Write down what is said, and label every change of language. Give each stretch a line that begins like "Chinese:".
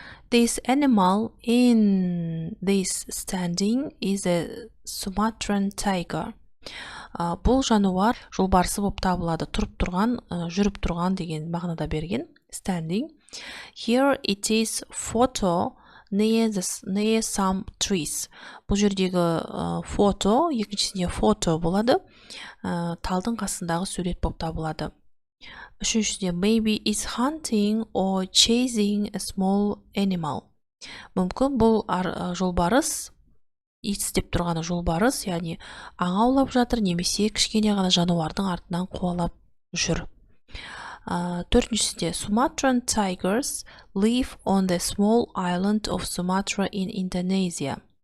English: This animal in this standing is a Sumatran tiger.
Kazakh: Бұл жануар жолбарысы болып табылады. Тұрып тұрған, жүріп тұрған деген мағынада берген. Standing.
English: Here it is photo near some trees.
Kazakh: Бұл жердегі фото, екіншісінде фото болады, талдың қасындағы сурет болып табылады. Үшіншіде
English: maybe is hunting or chasing a small animal.
Kazakh: Мүмкін бұл жолбарыс, итс деп тұрғаны жолбарыс, яғни аң аулап жатыр, немесе кішкене ғана жануардың артынан қуалап жүр. Төртіншісінде
English: Sumatran tigers live on the small island of Sumatra in Indonesia.